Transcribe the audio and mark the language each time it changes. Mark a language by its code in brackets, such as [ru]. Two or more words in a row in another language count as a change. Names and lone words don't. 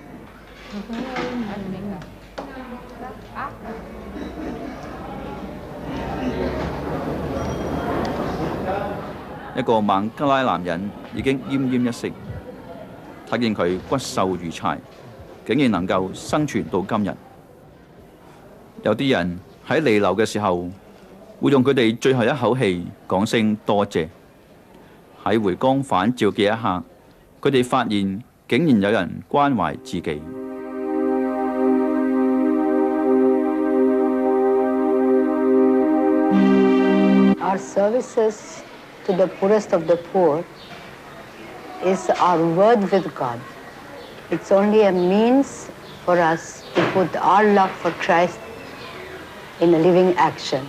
[yue] 一個孟加拉男人已經奄奄一息，睇見佢骨瘦如柴，竟然能夠生存到今日。有啲人喺彌留嘅時候，會用佢哋最後一口氣講聲多謝。喺回光返照嘅一刻，佢哋發現竟然有人關懷自己。 [en] Our services to the poorest of the poor is our word with God. It's only a means for us to put our love for Christ in a living action.